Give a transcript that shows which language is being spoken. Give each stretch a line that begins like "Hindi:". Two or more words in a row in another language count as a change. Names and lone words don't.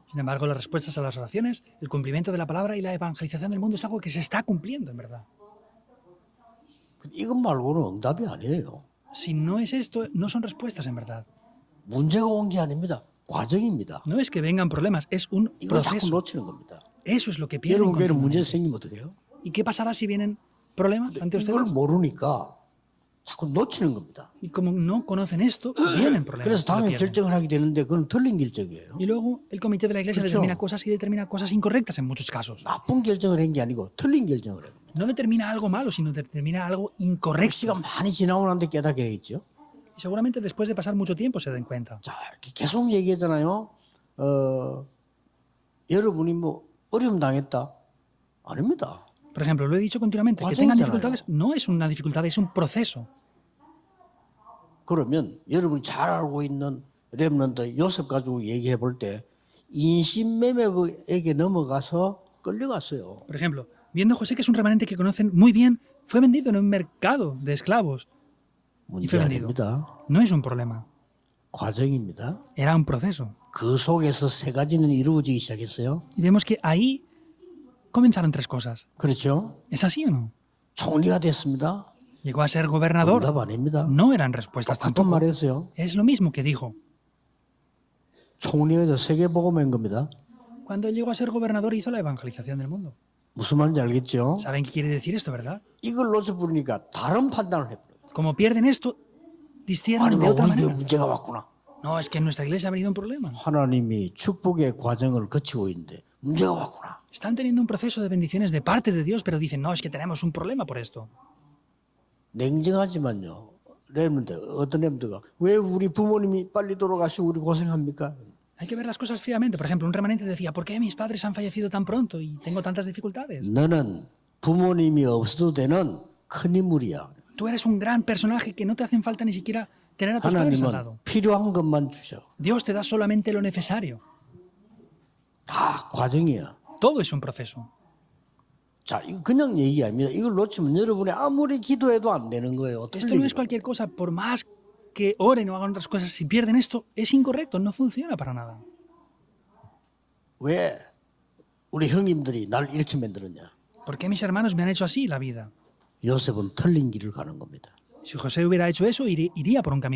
Spanish: Sin embargo, las respuestas a las oraciones, el cumplimiento de la palabra y la evangelización del mundo es algo que se está cumpliendo, en verdad.
Korean: 이것 말고는 응답이 아니에요.
Spanish: Si no es esto, no son respuestas, en verdad.
Korean: 문제가 온 게 아닙니다. 과정입니다.
Spanish: No es que vengan problemas, es un
Korean: 이걸 자꾸
Spanish: proceso.
Korean: 놓치는 겁니다.
Spanish: Eso es lo que pierden.
Korean: 여러분께는 문제
Spanish: continuamente.
Korean: 생기면 어떻게 해요?
Spanish: ¿Y qué pasará si vienen problemas ante
Korean: 이걸
Spanish: ustedes?
Korean: 모르니까 자꾸 놓치는 겁니다.
Spanish: Y como no conocen esto, vienen problemas.
Korean: 그래서
Spanish: y lo
Korean: 당연히
Spanish: pierden.
Korean: 결정을 하게 되는데 그건 틀린 결정이에요.
Spanish: Y luego el comité de la iglesia
Korean: 그렇죠.
Spanish: determina cosas y determina cosas incorrectas en muchos casos.
Korean: 나쁜 결정을 한 게 아니고 틀린 결정을 해요.
Spanish: No determina algo malo, sino determina algo incorrecto.
Korean: 시간 많이 지나고 난데 깨닫게 되겠죠.
Spanish: Y seguramente después de pasar mucho tiempo se den cuenta.
Korean: 자, 이렇게 계속 얘기하잖아요. 여러분이 뭐 어려움 당했다? 아닙니다.
Spanish: Por ejemplo, lo he dicho continuamente, que tengan dificultades no es una dificultad, es un proceso.
Korean: 그러면 여러분이 잘 알고 있는 렘넌트 요셉 가지고 얘기해 볼 때 인신매매에게 넘어가서 끌려갔어요.
Spanish: Por ejemplo, viendo a José, que es un remanente que conocen muy bien, fue vendido en un mercado de esclavos.
Korean: 문제 아닙니다.
Spanish: No es un problema,
Korean: 과정입니다.
Spanish: era un proceso.
Korean: 그 속에서 세 가지는 이루어지기 시작했어요.
Spanish: Y vemos que ahí comenzaron tres cosas.
Korean: 그렇죠?
Spanish: ¿Es así o no?
Korean: 총리가 됐습니다.
Spanish: Llegó a ser gobernador.
Korean: 응답 아닙니다.
Spanish: No eran respuestas
Korean: 똑같은
Spanish: tampoco.
Korean: 말이었어요.
Spanish: Es lo mismo que dijo.
Korean: 총리가 돼서 세계복음인 겁니다.
Spanish: Cuando él llegó a ser gobernador hizo la evangelización del mundo.
Korean: 무슨 말인지 알겠죠?
Spanish: ¿Saben qué quiere decir esto, verdad?
Korean: 이걸 놓쳐버리니까 다른 판단을 해버려요.
Spanish: Como pierden esto, disciernen
Korean: 아니,
Spanish: de otra
Korean: 우리 교회
Spanish: manera.
Korean: 문제가 왔구나.
Spanish: No, es que en nuestra iglesia ha venido un problema.
Korean: 하나님이 축복의 과정을 거치고 있는데 문제가 왔구나.
Spanish: Están teniendo un proceso de bendiciones de parte de Dios, pero dicen, no, es que tenemos un problema por esto.
Korean: 냉정하지만요. 렘넌트 어떤 렘넌트가 왜 우리 부모님이 빨리 돌아가시고 우리 고생합니까?
Spanish: Hay que ver las cosas fríamente. Por ejemplo, un remanente decía, ¿por qué mis padres han fallecido tan pronto y tengo tantas dificultades?
Korean: 너는 부모님이 없어도 되는 큰 인물이야.
Spanish: Tú eres un gran personaje que no te hacen falta ni siquiera tener a tus padres al
Korean: 하나님은
Spanish: lado.
Korean: 필요한 것만 주셔.
Spanish: Dios te da solamente lo necesario.
Korean: 다 과정이야.
Spanish: Todo es un proceso.
Korean: 자, 이거 그냥 얘기 아닙니다. 이걸 놓치면 여러분이 아무리 기도해도 안 되는 거예요.
Spanish: Esto no es
Korean: 틀리죠.
Spanish: cualquier cosa. Por más que oren o hagan otras cosas, si pierden esto, es incorrecto, no funciona para nada.
Korean: 왜 우리 형님들이 날 이렇게 만들었냐?
Spanish: ¿Por qué mis hermanos me han hecho así la vida?
Korean: 요셉은 틀린 길을 가는 겁니다.
Spanish: Si José hubiera hecho eso, iría por un camino